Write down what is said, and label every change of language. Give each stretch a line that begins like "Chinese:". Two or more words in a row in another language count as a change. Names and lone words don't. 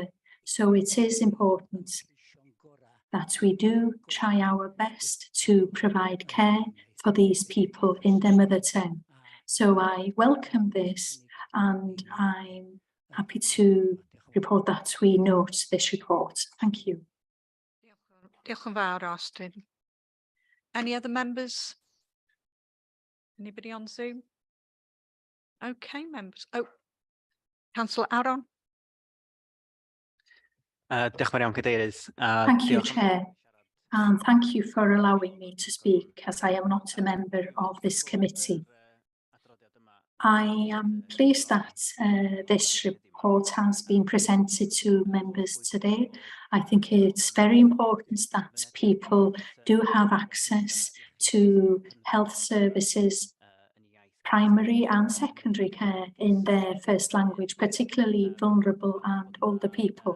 English: So it is important that we do try our best to provide care for these people in their mother tongue. So I welcome this, and I'm happy to report that we note this report. Thank you.
Welsh: Diolch yn fawr,
English: Austin. Any other members? Anybody on Zoom? Okay, members. Oh, Councillor Aaron.
Welsh: Diolch yn fawr iawn, Cadeirydd.
English: Thank you, Chair. And thank you for allowing me to speak, as I am not a member of this committee. I am pleased that this report has been presented to members today. I think it's very important that people do have access to health services, primary and secondary care in their first language, particularly vulnerable and older people.